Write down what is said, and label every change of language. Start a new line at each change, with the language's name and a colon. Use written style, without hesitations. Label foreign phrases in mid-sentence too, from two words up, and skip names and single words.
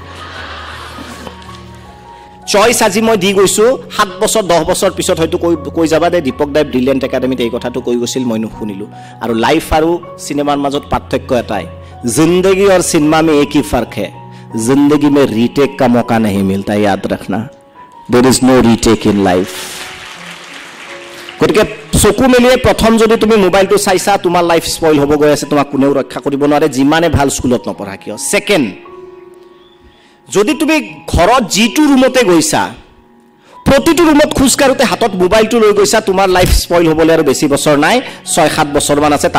Assamese: চইচ আজি মই দি গৈছোঁ, 7 বছৰ 10 বছৰ পিছত হয়তো কৈ যাবা দে দীপক দাই ব্ৰিলিয়েণ্ট একাডেমীত এই কথাটো কৈ গৈছিল, মই নুশুনিলোঁ। আৰু লাইফ আৰু চিনেমাৰ মাজত পাৰ্থক্য এটাই,
Hindi: ज़िंदगी और सिनेमा में एक ही फ़र्क है, ज़िंदगी में रीटेक का मौका नहीं मिलता, याद रखना।
English: there is no retake in life.
Assamese: গতিকে চকু মেলিয়ে প্ৰথম যদি তুমি মোবাইলটো চাইছা, তোমাৰ
English: life spoil
Assamese: হ'ব গৈ আছে, তোমাক কোনেও ৰক্ষা কৰিব নোৱাৰে, যিমানে ভাল স্কুলত নপঢ়া কিয়। ছেকেণ্ড, যদি তুমি ঘৰত যিটো ৰুমতে গৈছা, প্ৰতিটো ৰুমত খোজকাঢ়োতে হাতত মোবাইলটো লৈ গৈছা, তোমাৰ
English: life spoil
Assamese: হ'বলৈ আৰু বেছি বছৰ নাই, 6-7 বছৰমান আছে।